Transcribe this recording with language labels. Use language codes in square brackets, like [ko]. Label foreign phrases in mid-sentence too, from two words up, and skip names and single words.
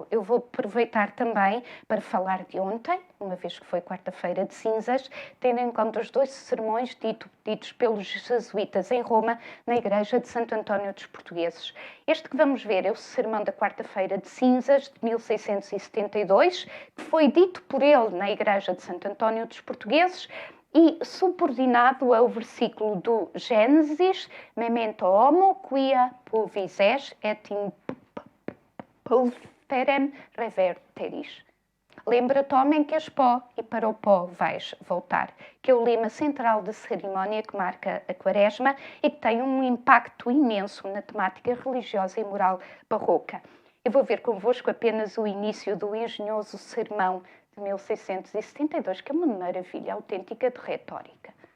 [pt] Eu vou aproveitar também para falar de ontem, uma vez que foi quarta-feira de cinzas, tendo em conta os 2 sermões ditos pelos jesuítas em Roma, na igreja de Santo António dos Portugueses. Este que vamos ver é o sermão da quarta-feira de cinzas de 1672, que foi dito por ele na igreja de Santo António dos Portugueses, e subordinado ao versículo do Gênesis, [la] memento homo quia pulvis es et in pulverem reverteris. [pt] Lembra-te, homem, que és pó e para o pó vais voltar, que é o lema central da cerimónia que marca a Quaresma e que tem um impacto imenso na temática religiosa e moral barroca. Eu vou ver convosco apenas o início do engenhoso sermão de 1672, que é uma maravilha autêntica de retórica.